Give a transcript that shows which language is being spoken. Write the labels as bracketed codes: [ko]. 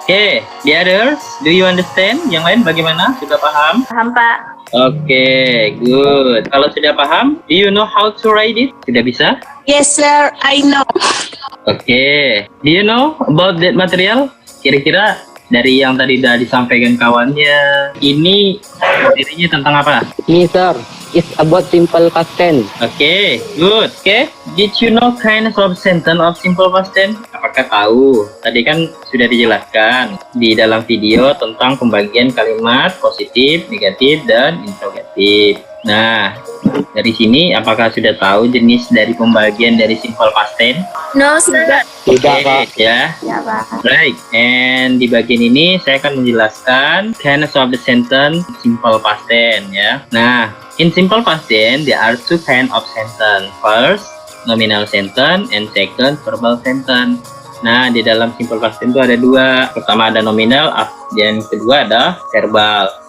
[en] Okay, the others, do you understand? [id] Yang lain bagaimana? Sudah paham? Paham Pak? [en] Okay, good. [id] Kalau sudah paham, [en] do you know how to write it? [id] Sudah bisa? [en] Yes, sir. I know. Okay. Do you know about that material? [id] Kira-kira dari yang tadi sudah disampaikan kawannya, ini materinya tentang apa? Ini, sir. [en] It's about simple past tense. Okay, good. Okay, did you know kinds of sentence of simple past tense? [id] Apakah tahu? Tadi kan sudah dijelaskan di dalam video tentang pembagian kalimat positif, negatif, dan interrogatif. Nah, dari sini apakah sudah tahu jenis dari pembagian dari simple past tense? [en] No, sir. [id] Tidak, Pak. Ya. Ya Pak. [en] Right, and [id] di bagian ini saya akan menjelaskan [en] kinds of the sentence simple past tense ya. Nah, in simple past tense there are two kind of sentence. First, nominal sentence, and second, verbal sentence. [id] Nah, di dalam simple past tense itu ada dua. Pertama ada nominal, dan kedua ada verbal.